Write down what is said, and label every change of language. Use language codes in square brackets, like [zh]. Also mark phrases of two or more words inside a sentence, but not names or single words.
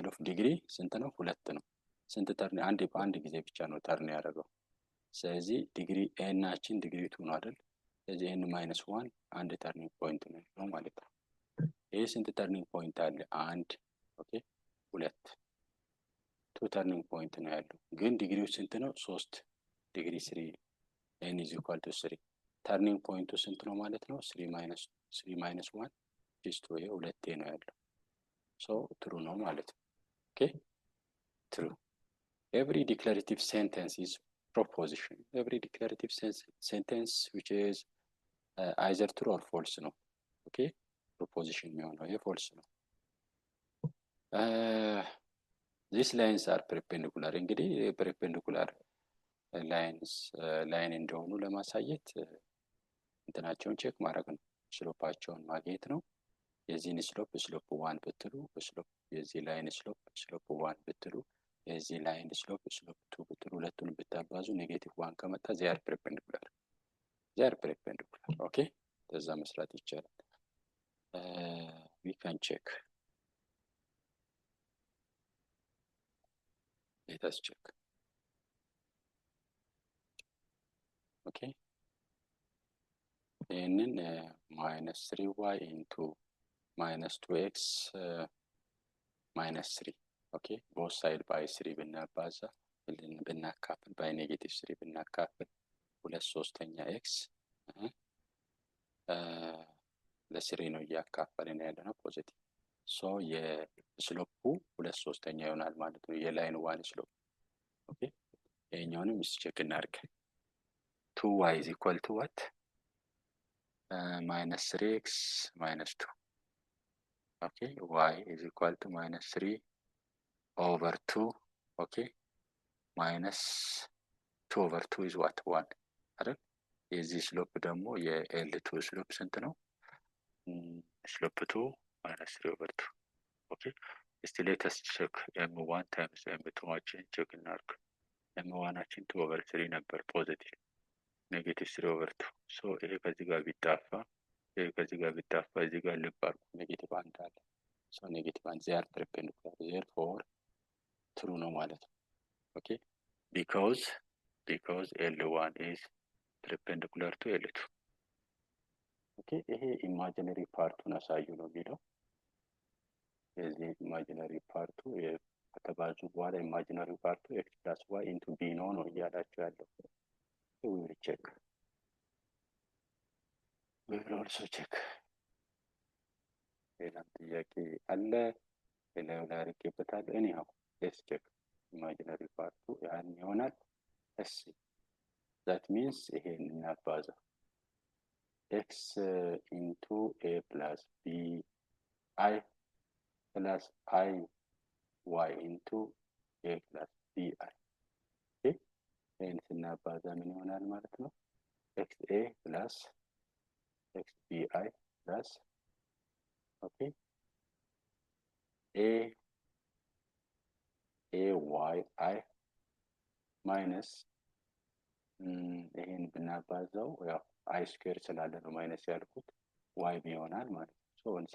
[en] of degree [am] ስንት ነው 2 ነው ስንት ተርን በአንድ ጊዜ ብቻ ነው ተርን ያደረገው ስለዚህ ዲግሪ n አችን ዲግሪ 2 ነው አይደል ስለዚህ n - 1 አንድ [en] turning point [am] ነው ማለት ነው ይሄ ስንት [en] turning point [am] አለ አንድ ኦኬ 2 2 [en] turning point [am] ነው ያለው ግን ዲግሪው ስንት ነው 3 ዲግሪ 3 [en] n is equal to 3 [am] ተርኒንግ ፖይንቱ ስንት ነው ማለት ነው [en] 3 minus 1 is 2 [am] ይሄ 2 ነው ያለው [en] so true [am] ነው ማለት ነው ኦኬ [en] true every declarative sentence is proposition every declarative sentence which is either true or false [am] ነው ኦኬ proposition የሚሆነው ይሄ false ነው [en] these lines are perpendicular [am] እንግዲህ [en] perpendicular line [am] እንደሆኑ ለማሳየት እንትናቸውን ቼክ ማድረግ ነው ስሎፓቸውን ማግኘት ነው የዚህን ስሎፕ 1 ብትሉ ስሎፕ የዚህ ላይን ስሎፕ 1 ብትሉ የዚህ ላይን ስሎፕ 2 ብትሉ ሁለቱን ብታባዙ ኔጌቲቭ 1 ከመጣ [en] they are perpendicular they are perpendicular. [am] ኦኬ በዛ መስራት ይቻላል። [en] we can check. let us check. okay ይህንን minus 3y into minus 2x minus 3 okay both side by 3 [am] ብናባዛ ብናካፍል [en] by negative 3 ብናካፍል 2/3 x [am] ለስሪ ነው እያካፈልን ያለነው ፖዚቲቭ ሶ የስሎፑ 2/3 ይሆናል ማለት ነው የላይን ዋን ስሎፕ ኦኬ ይሄኛውንም ቼክ እናድርግ [en] 2y is equal to what minus 3x minus 2 okay y is equal to minus 3 over 2 okay minus 2 over 2 is what 1 [am] አይደል የዚህ ስሎፕ ደግሞ የl2 ስሎፕ ስንት ነው [en] ስሎፕ 2 minus 3 over 2 okay still let us check m1 times m2 [am] ማችን ቼክ እናድርግ [en] m1 አችን 2 over [am] 3 ነበር ፖዚቲቭ ኔጌቲቭ 3 over 2 ሶ ይሄ ከዚህ ጋር ቢጣፋ ይሄ ከዚህ ጋር ቢጣፋ እዚህ ጋር ልብ አድርጉ ኔጌቲቭ 1 አለ ሶ ኔጌቲቭ 1 [en] they are perpendicular therefore true [am] ነው ማለት ነው ኦኬ [en] because l1 is perpendicular to l2 [am] ኦኬ ይሄ ኢማጂነሪ ፓርቱን አሳዩ ነው የሚለው የዚህ ኢማጂነሪ ፓርቱ ከተባዙ በኋላ ኢማጂነሪ ፓርቱ [en] x plus y into b [am] ነው እያላችሁ ያለው [en] we will check we will also check [am] ሌላም ጥያቄ አለ ሌላው ላይ አድርጌበታለሁ [en] anyhow let's check [am] ኢማጂነሪ ፓርቱ ያን ይሆናል እሺ [en] that means [am] ይሄን እናባዛ [en] x into a plus b I plus I y into a plus b I okay [am] ይሄን ስናባዛ ምን ይሆናል ማለት ነው [en] xa plus xbi plus okay [am] ay minus ይሄን ብናባዛው ያው i square ስላለ ነው ማይነስ ያልኩት y ይሆናል ማለት ነው ሶ